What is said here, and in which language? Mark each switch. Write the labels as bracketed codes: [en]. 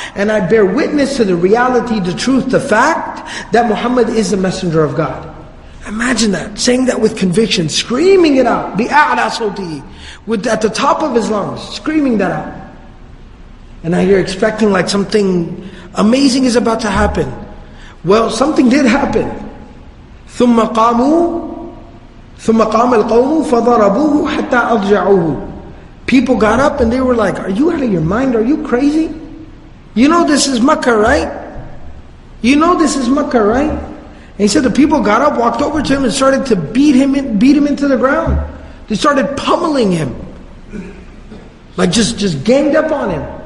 [en] And I bear witness to the reality, the truth, the fact, that Muhammad is the messenger of God. Imagine that, saying that with conviction, screaming it out, [ar] bi'a'la sawtihi, [en] at the top of his lungs, screaming that out. And now you're expecting like something amazing is about to happen. Well, something did happen. [ar] ثُمَّ قَامَ الْقَوْمُ فَضَرَبُوهُ حَتَّى أَضْجَعُوهُ. [en] People got up and they were like, are you out of your mind? Are you crazy? You know this is Makkah, right? You know this is Makkah, right? And he said the people got up, walked over to him and started to beat him into the ground. They started pummeling him. Like just ganged up on him.